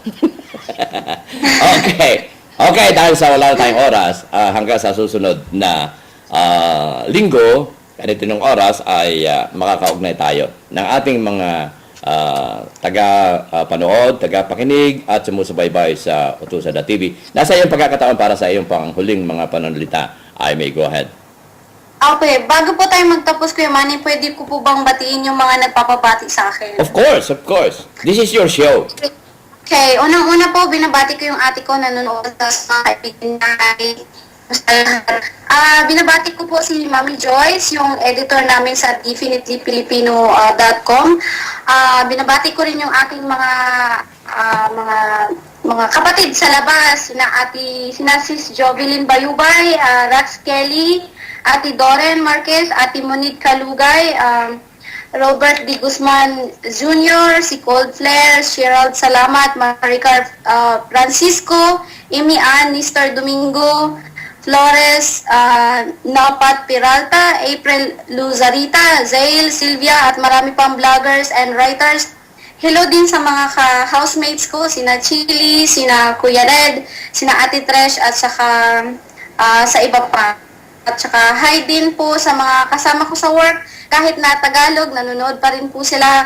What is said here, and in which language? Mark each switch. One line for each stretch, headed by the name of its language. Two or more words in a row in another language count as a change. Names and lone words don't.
Filipino: Okay, dahil sa wala na tayong oras, hanggang sa susunod na linggo, ganito ng oras ay makakaugnay tayo ng ating mga taga-panood, taga-pakinig at sumusubaybay sa Utusan.tv. Nasa iyong pagkakataon para sa iyong panghuling mga pananalita.
English: I may go ahead.
Filipino: Okay, bago po tayo magtapos, Kuya Manny, pwede ko po bang batiin yung mga nagpapabati sa akin?
English: Of course. This is your show.
Filipino: Okay, unang-una po, binabati ko yung ate ko nanonood sa kaibigan namin. Binabati ko po si Mami Joyce, yung editor namin sa definitelyfilipino.com. Binabati ko rin yung aking mga kapatid sa labas, sina Sis Jovelyn Bayubay, Rax Kelly, Ate Doren Marquez, Ate Monique Kalugay, Robert D. Guzman Jr., si Cold Flair, Gerald Salamat, Maricar Francisco, Amy Ann, Mr. Domingo, Flores, Napat Peralta, April Luzarita, Zail, Sylvia, at marami pang
English: vloggers and writers.
Filipino: Hello din sa mga housemates ko, sina Chili, sina Kuya Red, sina Ate Tresh, at saka sa iba pa. At saka hi din po sa mga kasama ko sa work. Kahit na Tagalog, nanonood pa rin po sila.